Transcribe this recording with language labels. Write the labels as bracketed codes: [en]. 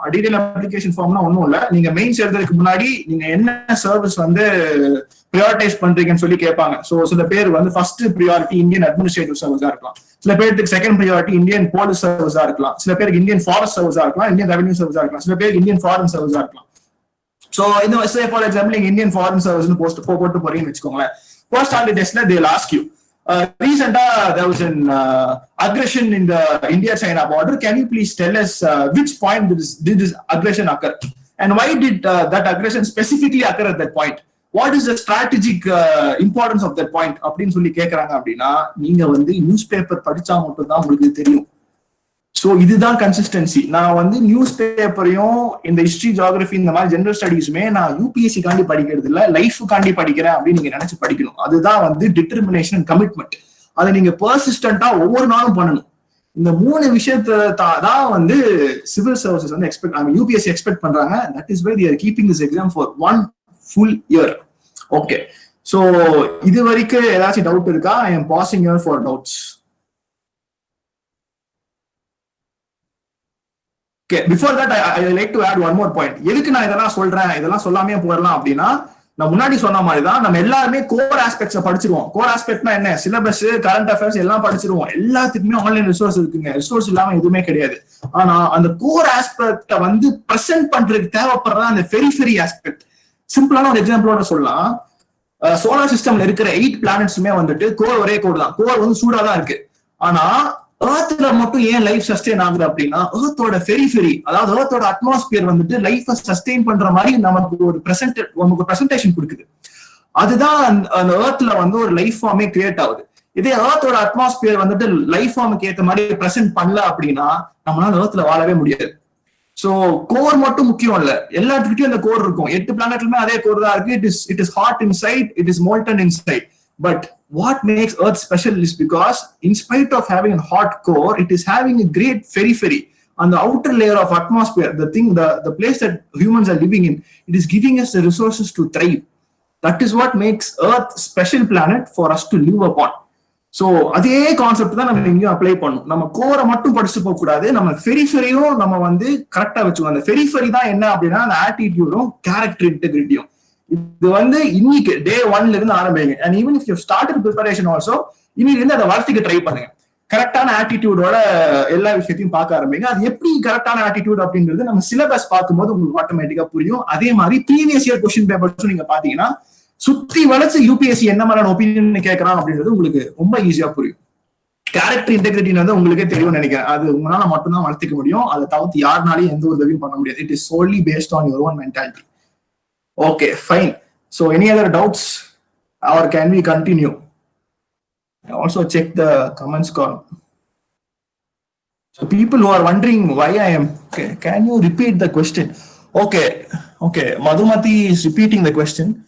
[ta] Detail application ஃபார்ம்னா ஒன்றும் இல்லை, நீங்க மெயின்ஸ் எழுதுறதுக்கு முன்னாடி நீங்க என்ன சர்வீஸ் வந்து ப்ரியாரிட்டைஸ் பண்றீங்கன்னு சொல்லி கேட்பாங்க. சோ சில பேர் வந்து ஃபர்ஸ்ட் ப்ரியாரிட்டி இந்தியன் அட்மினிஸ்ட்ரேட்டிவ் சர்வீஸா இருக்கலாம், சில பேருக்கு செகண்ட் ப்ரியாரிட்டி இந்தியன் போலீஸ் சர்வீஸா இருக்கலாம், சில பேருக்கு இந்தியன் ஃபாரஸ்ட் சர்வீஸா இருக்கலாம், இந்தியன் ரெவன்யூ சர்வீஸா இருக்கலாம், சில பேருக்கு இந்தியன் ஃபாரின் சர்வீஸா இருக்கலாம். சோ இந்த ஃபார் எக்ஸாம்பிள் நீங்க இந்தியன் ஃபாரின் சர்வீஸ் போட்டு போறீங்கன்னு வச்சுக்கோங்களேன். [en] Personality டெஸ்ட்ல they will ask you, recently there was an aggression in the India-China border. Can you please tell us which point did this aggression occur, and why did that aggression specifically occur at that point? What is the strategic importance of that point? [ta] அப்படின்னு சொல்லி கேட்கறாங்க. அப்படின்னா நீங்க வந்து news paper படிச்சா மட்டும் தான் உங்களுக்கு தெரியும். ஸோ இதுதான் கன்சிஸ்டன்சி. நான் வந்து நியூஸ் பேப்பரையும் இந்த ஹிஸ்டரி, ஜியோகிராஃபி, இந்த மாதிரி ஜெனரல் ஸ்டடீஸுமே நான் யூபிஎஸ்சி காண்டி படிக்கிறது இல்லை, லைஃபுக்காண்டி படிக்கிறேன் அப்படின்னு நீங்க நினைச்சு படிக்கணும். அதுதான் வந்து டிட்டர்மினேஷன் அண்ட் கமிட்மெண்ட். அதை நீங்க பெர்சிஸ்டன்டா ஒவ்வொரு நாளும் பண்ணணும். இந்த 3 விஷயத்தை தான் வந்து சிவில் சர்வீசஸ் வந்து யூபிஎஸ்சி எக்ஸ்பெக்ட் பண்றாங்க. [en] That is why they are keeping this exam for 1 full year. [ta] Okay, so இது வரைக்கும் ஏதாச்சும் டவுட் இருக்கா? [en] I am pausing here for doubts. Okay, before that I like to add one more point. [ta] எதுக்கு நான் இதெல்லாம் சொல்றேன், இதெல்லாம் சொல்லாமே போயிடலாம் அப்படின்னா, நான் முன்னாடி சொன்ன மாதிரி தான் நம்ம எல்லாருமே கோர் ஆஸ்பெக்ட்ஸை படிச்சிருவோம். கோர் ஆஸ்பெக்ட்னா என்ன? சிலபஸ், கரண்ட் அஃபேர்ஸ் எல்லாம் படிச்சிருவோம். எல்லாத்துக்குமே ஆன்லைன் ரிசோர்ஸ் இருக்குங்க, ரிசோர்ஸ் இல்லாம எதுவுமே கிடையாது. ஆனா அந்த கோர் ஆஸ்பெக்ட வந்து பிரசன்ட் பண்றதுக்கு தேவைப்படுற அந்த பெரிஃபெரி ஆஸ்பெக்ட். சிம்பிளான ஒரு எக்ஸாம்பிளோட சொல்லலாம். சோலார் சிஸ்டம்ல இருக்கிற 8 பிளானட்ஸுமே வந்துட்டு கோர் ஒரே கோர் தான். கோர் வந்து சூடா தான் இருக்கு. ஆனா ஏர்த்ல மட்டும் ஏன் லைஃப் சஸ்டெயின் ஆகுது அப்படின்னா ஏர்த்தோட ஃபெரி அதாவது ஏர்த்தோட அட்மாஸ்பியர் வந்துட்டு லைஃப் சஸ்டெயின் பண்ற மாதிரி நமக்கு ஒரு பிரசன்டேஷன் கொடுக்குது. அதுதான் அந்த ஏர்த்ல வந்து ஒரு லைஃப் ஃபார்மே கிரியேட் ஆகுது. இதே ஏர்த்தோட அட்மாஸ்பியர் வந்துட்டு லைஃப் ஃபார்முக்கு ஏற்ற மாதிரி பிரசென்ட் பண்ணல அப்படின்னா நம்மளால ஏர்த்ல வாழவே முடியாது. சோ கோர் மட்டும் முக்கியம் இல்ல, எல்லாத்துக்கிட்டையும் அந்த கோர் இருக்கும். 8 பிளானட்லுமே அதே கோர் தான் இருக்கு. [en] It is hot inside, it is molten inside. But what makes Earth special is because in spite of having a hot core, it is having a great periphery on the outer layer of atmosphere, the place that humans are living in. It is giving us the resources to thrive. That is what makes Earth special planet for us to live upon. [ta] So அதே concept தான் நம்ம இங்கேயும் apply பண்ணணும். நம்ம கோரை மட்டும் படிச்சுட்டு போக கூடாது, நம்ம பெரிஃபெரியும் நம்ம வந்து கரெக்டா வச்சுக்கணும். அந்த பெரிஃபெரி தான் என்ன அப்படின்னா அந்த ஆட்டிடியூடும் கேரக்டர் இன்டெகிரிட்டியும். இது வந்து இன்னைக்கு டே 1ல இருந்து ஆரம்பிங்க. [en] and even if you started preparation also [ta] இன்னைக்கு இருந்து அதை வளர்த்துக்க ட்ரை பண்ணுங்க. கரெக்டான ஆட்டிடியூடோட எல்லா விஷயத்தையும் பார்க்க ஆரம்பிங்க. அது எப்படி கரெக்டான ஆட்டிடியூட் அப்படின்றது நம்ம சிலபஸ் பார்க்கும்போது உங்களுக்கு ஆட்டோமேட்டிக்கா புரியும். அதே மாதிரி ப்ரீவியஸ் இயர் கொஸ்டின் பேப்பர்ஸும் நீங்க பாத்தீங்கன்னா சுத்தி வளைச்சு யூபிஎஸ்சி என்ன மாதிரியான ஒப்பீனியன் கேட்கறான் அப்படின்றது உங்களுக்கு ரொம்ப ஈஸியா புரியும். கேரக்டர் இன்டெகிரிட்டி வந்து உங்களுக்கே தெரியும்னு நினைக்கிறேன். அது உங்களால மட்டும்தான் வளர்த்துக்க முடியும். அதை தவிர்த்து யாருனாலையும் எந்த உதவியும் பண்ண முடியாது. [en] It is solely based on your own mentality. Okay, fine. So any other doubts or can we continue? I also check the comments column. So people who are wondering why I am, okay, can you repeat the question? Okay, Madhumati is repeating the question.